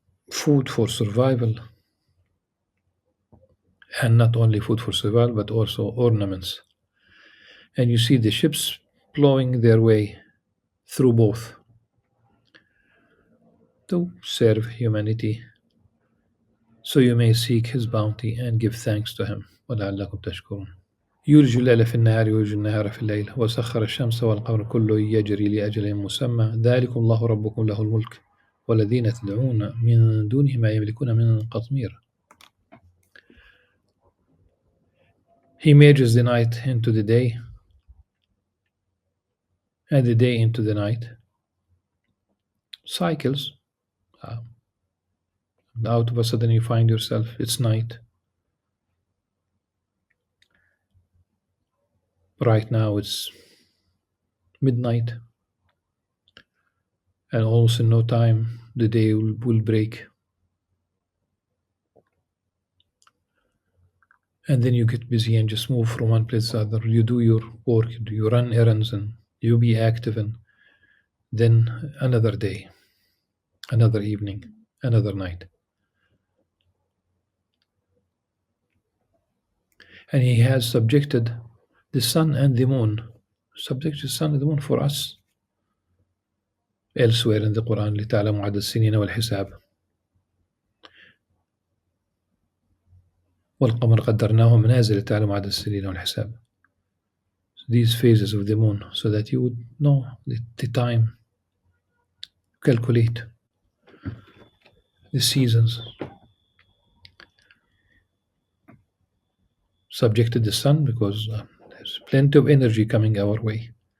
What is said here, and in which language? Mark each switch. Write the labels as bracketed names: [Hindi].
[English] food for survival, and not only food for survival, but also ornaments. And you see the ships plowing their way through both to serve humanity, so you may seek his bounty and give thanks to him. [Arabic] وَلَعَلَّكُمْ تَشْكُرُونَ. يولج الليل في النهار ويولج النهار في الليل وسخر الشمس والقمر كل يجري لأجل مسمى ذلكم الله ربكم له الملك والذين تدعون من دونه ما يملكون من قطمير. [English] He merges the night into the day and the day into the night. Cycles. Out of a sudden you find yourself, it's night. Right now it's midnight. And almost in no time the day will break. And then you get busy and just move from one place to the other. You do your work, you run errands, and you be active, and then another day, another evening, another night. And he has subjected the sun and the moon, subjected the sun and the moon for us. Elsewhere in the Qur'an, [Arabic] لِتَعْلَمُوا عَدَدَ السِّنِينَ وَالْحِسَابَ وَالْقَمَرَ قَدَّرْنَاهُ مَنَازِلَ لِتَعْلَمُوا عَدَدَ السِّنِينَ وَالْحِسَابَ. [English] These phases of the moon, so that you would know the time, calculate the seasons. Subjected the sun because there's plenty of energy coming our way.